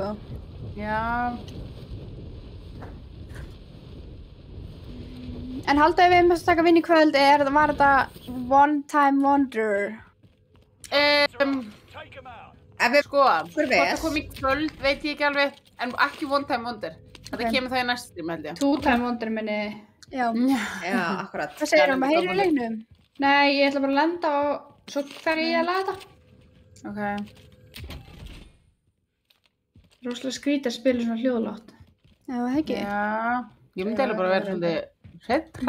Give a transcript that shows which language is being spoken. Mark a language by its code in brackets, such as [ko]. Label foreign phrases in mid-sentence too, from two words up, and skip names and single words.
[is] Já. En halda ef við erum að taka vinn í kvöld, var þetta [en] One Time Wonder? [is] Ef Sko, hvort það kom í kvöld veit ég ekki alveg, en ekki [en] one time wonder. [is] Þetta kemur það í næst stream, held ég. [en] Two time wonder minni. [is] Já, akkurat. Hvað segir að heyrir í leiknum? Nei, ég ætla bara að lenda og svo fer ég að laga þetta. Ok. Róslega skrítið að spila svona hljóðlátt. Já, það ekki. Já, ég myndi eiginlega bara vera svolítið hrædd, sko.